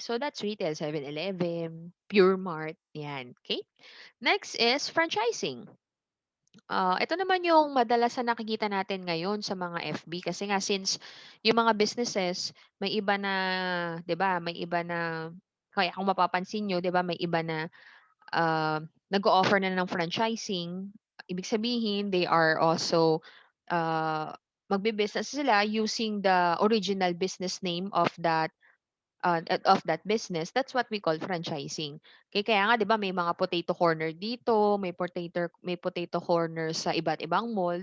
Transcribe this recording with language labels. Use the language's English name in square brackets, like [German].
[English] So that's retail, 7-Eleven, Pure Mart, 'yan. Okay? Next is franchising. [Filipino] Ito naman yung madalas na nakikita natin ngayon sa mga FB kasi nga since yung mga businesses may iba na, 'di ba, may iba na kaya kung mapapansin niyo, 'di ba, may iba na nag-o-offer na ng franchising. Ibig sabihin they are also uh, magbe-business sila using the original business name of that business. [English] That's what we call franchising. [Filipino] Kaya nga 'di ba may mga potato corner dito, may potato corner sa iba't ibang mall.